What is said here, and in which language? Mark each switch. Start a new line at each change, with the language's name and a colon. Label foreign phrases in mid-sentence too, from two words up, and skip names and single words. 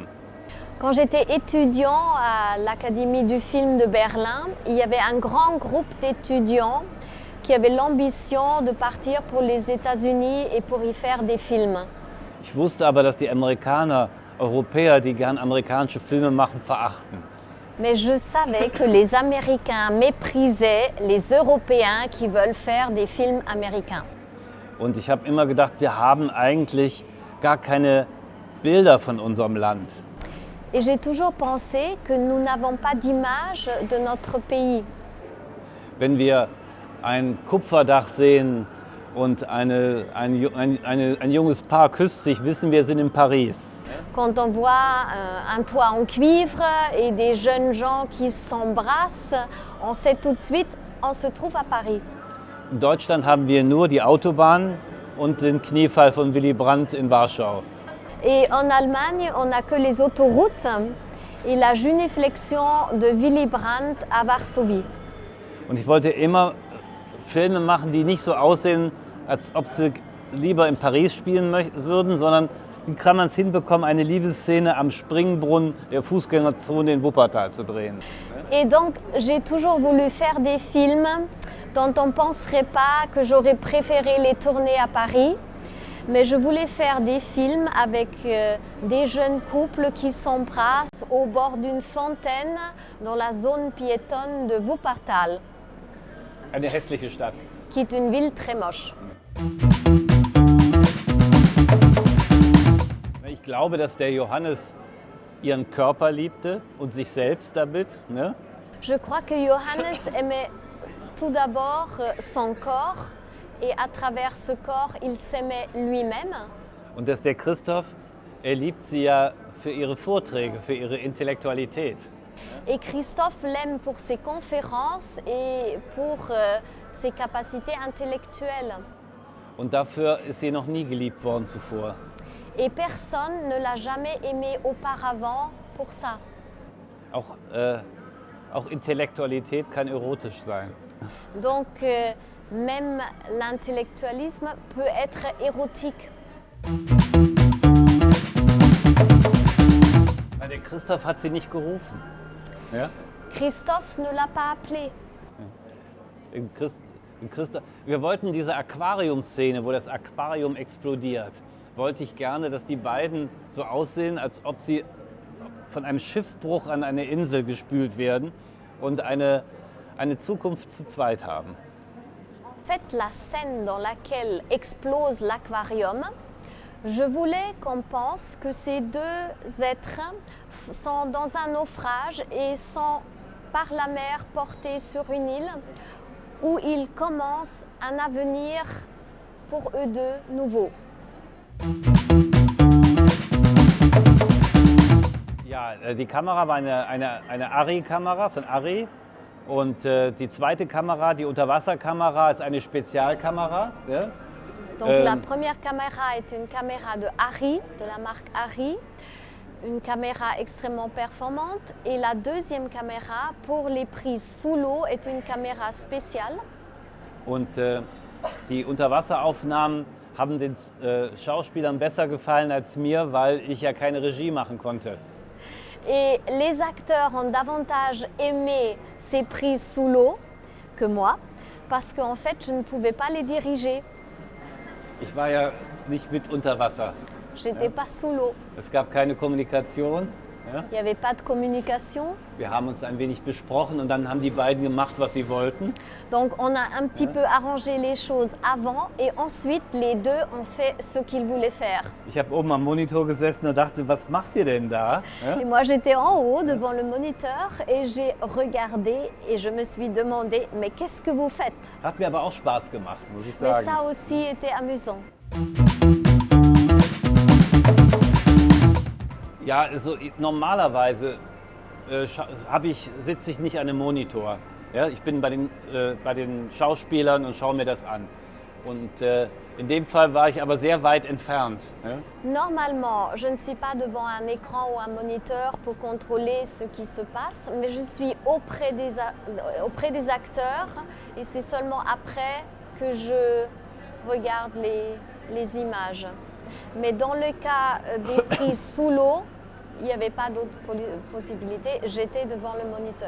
French: Quand j'étais étudiant à l'Académie du film de Berlin, il y avait un grand groupe d'étudiants qui avaient l'ambition de partir pour les États-Unis et pour y faire des films.
German: Ich wusste aber, dass die Amerikaner, Europäer, die gern amerikanische Filme machen, verachten.
French: Mais je savais que les Américains méprisaient les Européens qui veulent faire des films américains.
German: Und ich habe immer gedacht, wir haben eigentlich gar keine Bilder von unserem Land.
French: Et j'ai toujours pensé que nous n'avons pas d'image de notre pays.
German: Wenn wir ein Kupferdach sehen und ein junges Paar küsst sich, wissen wir, sind in Paris.
French: Quand on voit un toit en cuivre et des jeunes gens qui s'embrassent, on sait tout de suite, on se trouve à Paris.
German: In Deutschland haben wir nur die Autobahn und den Kniefall von Willy Brandt in Warschau.
French: Et en Allemagne, on n'a que les autoroutes et la genuflexion de Willy Brandt à Varsovie.
German: Und ich wollte immer Filme machen, die nicht so aussehen, als ob sie lieber in Paris spielen würden, sondern wie kann man es hinbekommen, eine Liebesszene am Springbrunnen der Fußgängerzone in Wuppertal zu drehen.
French: Et donc, j'ai toujours voulu faire des films dont on ne penserait pas que j'aurais préféré les tourner à Paris. Mais je voulais faire des films avec des jeunes couples qui s'embrassent au bord d'une fontaine dans la zone piétonne de Wuppertal,
German: Eine hässliche Stadt.
French: qui est une ville très moche.
German: Ich glaube, dass der Johannes ihren Körper liebte und sich selbst damit. Ne?
French: Je crois que Johannes aimait tout d'abord son corps et à travers ce corps, il s'aimait lui-même.
German: Und dass der Christoph, er liebt sie ja für ihre Vorträge, für ihre Intellektualität.
French: Et Christophe l'aime pour ses conférences et pour ses capacités intellectuelles.
German: Und dafür ist sie noch nie geliebt worden zuvor.
French: Et personne ne l'a jamais aimé auparavant pour ça.
German: Auch Intellektualität kann erotisch sein.
French: Donc même l'intellectualisme peut être érotique.
German: Der Christoph hat sie nicht gerufen. Ja?
French: Christophe ne l'a pas appelé.
German: Wir wollten diese Aquariumszene, wo das Aquarium explodiert, wollte ich gerne, dass die beiden so aussehen, als ob sie von einem Schiffbruch an eine Insel gespült werden und eine Zukunft zu zweit haben.
French: En fait, la scène dans laquelle explose l'aquarium, je voulais qu'on pense que ces deux êtres sont dans un naufrage et sont par la mer portés sur une île où ils commencent un avenir pour eux deux nouveau.
German: Ja, die Kamera war eine Arri-Kamera von Arri. Und die zweite Kamera, die Unterwasserkamera, ist eine Spezialkamera. Ja?
French: Donc la première caméra est une caméra de Arri, de la marque Arri, une caméra extrêmement performante. Et la deuxième caméra pour les prises sous l'eau est une caméra spéciale.
German: Und die Unterwasseraufnahmen haben den Schauspielern besser gefallen als mir, weil ich ja keine Regie machen konnte.
French: Et les acteurs ont davantage aimé ces prises sous l'eau que moi, parce qu'en fait, je ne pouvais pas les diriger.
German: Ich war ja nicht mit unter Wasser.
French: J'étais pas sous l'eau.
German: Es gab keine Kommunikation. Ja?
French: Il n'y avait pas de communication.
German: Wir haben uns ein wenig besprochen und dann haben die beiden gemacht, was sie wollten.
French: Donc on a un petit peu arrangé les choses avant et ensuite les deux ont fait ce qu'ils voulaient faire.
German: Ich habe oben am Monitor gesessen und dachte, was macht ihr denn da? Ja?
French: Et moi j'étais en haut devant le moniteur et j'ai regardé et je me suis demandé mais qu'est-ce que vous faites?
German: Hat mir aber auch Spaß gemacht, muss ich
French: Mais
German: sagen.
French: ça aussi était amusant.
German: Ja, also normalerweise sitze ich nicht an einem Monitor. Ja, ich bin bei den Schauspielern und schaue mir das an. Und in dem Fall war ich aber sehr weit entfernt. Ja?
French: Normalement, je ne suis pas devant un écran ou un moniteur pour contrôler ce qui se passe, mais je suis auprès des acteurs et c'est seulement après que je regarde les images. Mais dans le cas des prises sous l'eau, il n'y avait pas d'autre possibilité, j'étais devant le moniteur.